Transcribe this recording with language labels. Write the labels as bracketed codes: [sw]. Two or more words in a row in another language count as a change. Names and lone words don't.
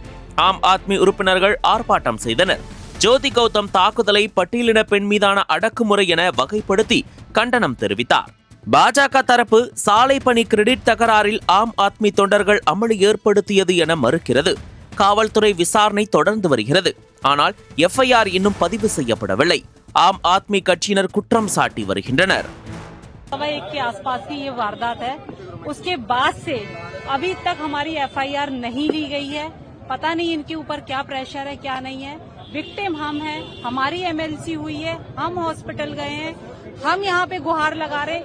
[ta] ஆம் ஆத்மி உறுப்பினர்கள் ஆர்ப்பாட்டம் செய்தனர். ஜோதி கௌதம் தாக்குதலை பட்டியலின பெண் மீதான அடக்குமுறை என வகைப்படுத்தி கண்டனம் தெரிவித்தார். பாஜக தரப்பு சாலை பணி கிரெடிட் தகராறில் ஆம் ஆத்மி தொண்டர்கள் அமளி ஏற்படுத்தியது என மறுக்கிறது. காவல்துறை விசாரணை தொடர்ந்து வருகிறது. ஆனால் FIR இன்னும் பதிவு செய்யப்படவில்லை. ஆம் ஆத்மி கட்சியினர் குற்றம் சாட்டி வருகின்றனர். [hi] के आसपास की ये वारदात है, उसके बाद से अभी तक हमारी FIR नहीं ली गई है. पता नहीं इनके ऊपर क्या प्रेशर है, क्या नहीं है. विक्टिम हम हैं, हमारी MLC हुई है, हम हॉस्पिटल गए हैं, हम यहाँ पे गुहार लगा रहे.